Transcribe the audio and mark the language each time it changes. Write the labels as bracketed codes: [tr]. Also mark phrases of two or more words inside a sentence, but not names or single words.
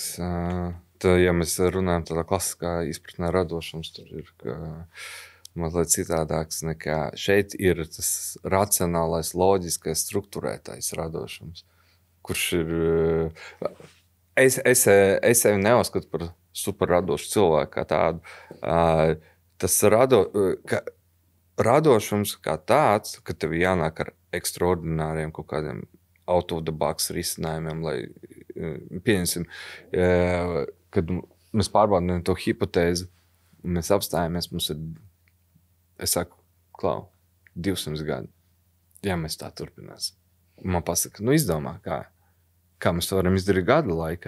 [lv] Ja mēs runājam tādā klasiskā izpratnē radošums, tur ir mazliet citādāks nekā šeit ir tas racionālais, loģiskais, strukturētais radošums, kurš ir... Es sevi neuzskatu par superradošu cilvēku kā tādu. Tas radošums kā tāds, ka tev jānāk ar ekstraordināriem kaut kādiem [en] out of the box [lv] risinājumiem, lai pieņemsim, kad mēs pārbaudām to hipotēzi, un mēs apstājamies, mums ir, es saku, 200 gadi. Jā, mēs tā turpināsim. Man pasaka, izdomā, kā mēs to varam izdarīt gada laikā.